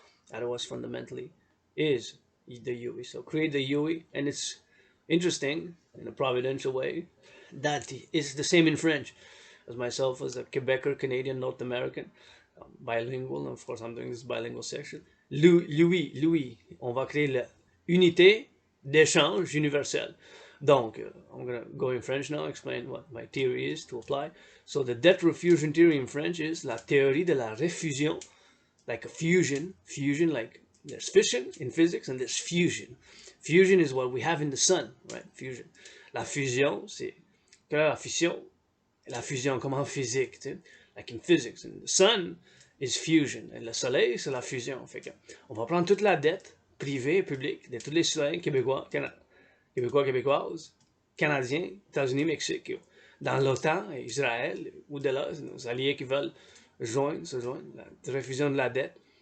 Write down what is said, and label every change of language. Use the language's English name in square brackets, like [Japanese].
[English] That was fundamentally is the UE. So create the UE, and it's interesting in a providential way that is the same in French. As myself as a Quebecer, Canadian, North American, bilingual, and of course I'm doing this bilingual section. [French] Louis, on va créer l'unité d'échange universelle. [English] Donc, I'm going to go in French now, explain what my theory is to apply. So the debt refusion theory in French is [French] la théorie de la refusion, [English] like a fusion, like there's fission in physics and there's fusion. Fusion is what we have in the sun, right? Fusion. [French] La fusion, c'est la fission. La fusion comme en physique, tu sais, [English] like in physics. And the sun is fusion. [French] Et le soleil, c'est la fusion. Fait que on va prendre toute la dette privée et publique de tous les citoyens québécois, québécoises, canadiens, États-Unis, Mexique, dans l'OTAN, Israël, au-delà, nos alliés qui veulent se joindre, la refusion de la dette.